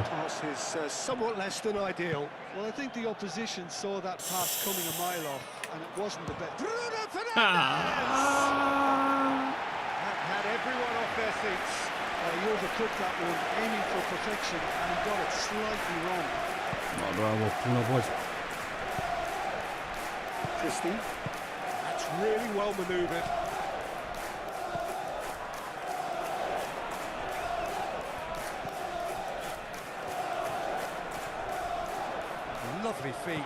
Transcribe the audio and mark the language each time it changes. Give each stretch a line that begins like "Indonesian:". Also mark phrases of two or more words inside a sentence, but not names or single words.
English: Pass is somewhat less than ideal. Well, I think the opposition saw that pass coming a mile off, and it wasn't the best. Bruno Fernandes! Ah. That had everyone off their seats. He overcooked that one, aiming for perfection, and he got it slightly wrong. No,
Croatian: bravo, puno bolje.
English: Christie. That's really well manoeuvred. Lovely feet.